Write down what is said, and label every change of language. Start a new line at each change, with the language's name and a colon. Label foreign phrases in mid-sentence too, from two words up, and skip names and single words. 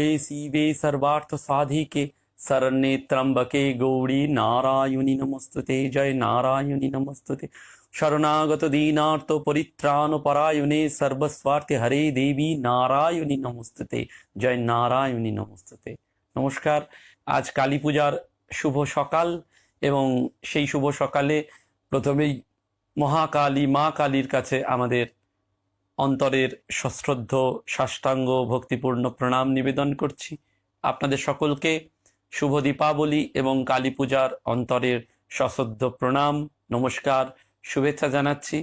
Sanskrit: शिवे सर्वार्थ साधिके शरण्ये त्र्यंबके गौरी नारायणी नमस्तुते। जय नारायणी नमस्तुते। शरणागत दीनार्थ परित्राण परायणे सर्वस्वार्थे हरे देवी नारायणी नमस्तुते। जय नारायणी नमस्तुते।
Bangla: নমস্কার। আজ কালী পূজার শুভ সকাল এবং সেই শুভ সকালে প্রথমেই মহাকালী মা কালীর কাছে আমাদের অন্তরের সশ্রদ্ধ সাষ্টাঙ্গ ভক্তিপূর্ণ প্রণাম নিবেদন করছি। আপনাদের সকলকে শুভ দীপাবলি এবং কালী পূজার অন্তরের সশ্রদ্ধ প্রণাম, নমস্কার, শুভেচ্ছা জানাচ্ছি।